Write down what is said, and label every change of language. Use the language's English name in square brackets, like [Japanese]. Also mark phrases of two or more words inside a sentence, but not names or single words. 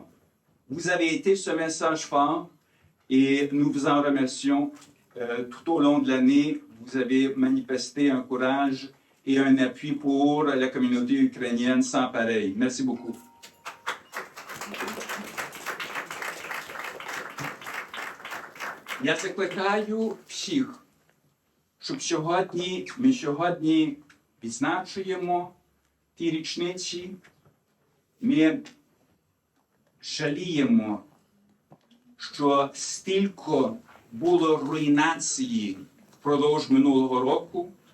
[French] Vous avez été ce message fort et nous vous en remercions. Tout au long de l'année, vous avez manifesté un courage et un appui pour la communauté ukrainienne sans pareil. Merci beaucoup. [Ukrainian] Я закликаю всіх, щоб ми сьогодні відзначуємо ті річниці Ми жаліємо, що стільки було руйнації впродовж минулого року,